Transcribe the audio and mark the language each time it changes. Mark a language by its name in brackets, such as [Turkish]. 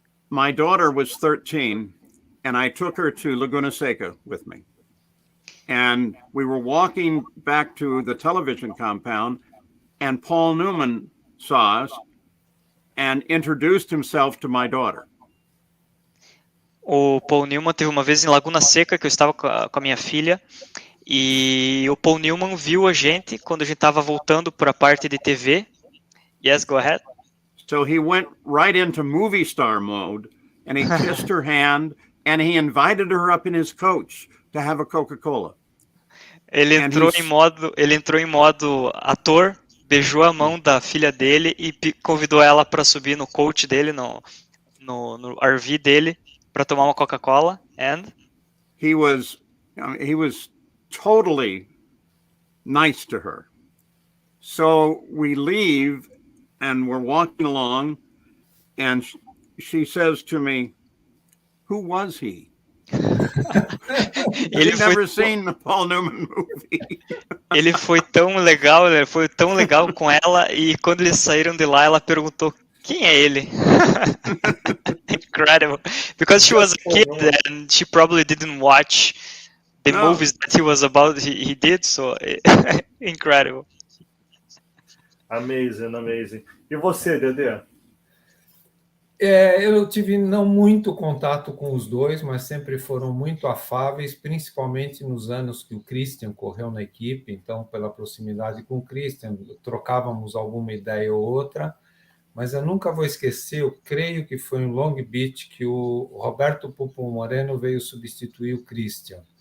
[English] My daughter was 13 and I took her to Laguna Seca with me. And we were walking back to the television compound and Paul Newman saw us and introduced himself to my daughter. [Portuguese] O Paul Newman teve uma vez em Laguna Seca que eu estava com a minha filha e o Paul Newman viu a gente quando a gente estava voltando para a parte de TV. [English] Yes, go ahead. So he went right into movie star mode and he kissed her hand and he invited her up in his coach to have a Coca-Cola. [Portuguese] Ele entrou em modo ator, beijou a mão da filha dele e convidou ela para subir no coach dele, no RV dele, para tomar uma Coca-Cola. [English] And he was totally nice to her. So we leave and we're walking along and she says to me, "Who was he?" I've never seen the Paul Newman movie. [Portuguese] Ele foi tão legal, ele foi tão legal com ela, e quando eles saíram de lá, ela perguntou quem é ele. [English] Incredible, because she was a kid and she probably didn't watch the No. movies that he did, so incredible. Amazing. [Portuguese] E você, Dedê? Eu tive não muito contato com os dois, mas sempre foram muito afáveis, principalmente nos anos que o Christian correu na equipe. Então, pela proximidade com o Christian, trocávamos alguma ideia ou outra, mas eu nunca vou esquecer, eu creio que foi em Long Beach que o Roberto Pupo Moreno veio substituir o Christian.